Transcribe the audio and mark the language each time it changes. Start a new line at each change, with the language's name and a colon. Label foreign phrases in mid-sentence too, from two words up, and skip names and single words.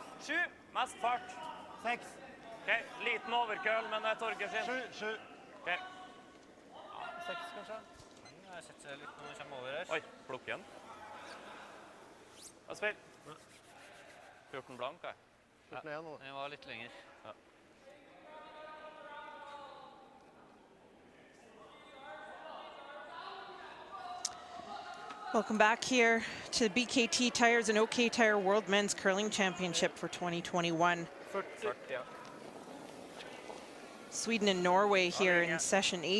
Norwegian: 7, mest fart. 6. Okay. Liten overkøll, men det torker sin. 7. Okay. 6 kanskje? Jeg setter litt når vi kommer over her. Oi, plukk igjen. Ja, spill. 14 blank, jeg. 14-1 nå. Den var litt lenger. Ja.
English: Welcome back here to the BKT Tires and OK Tire World Men's Curling Championship for 2021.
Norwegian: 40, ja.
English: Sweden and Norway here in session 8.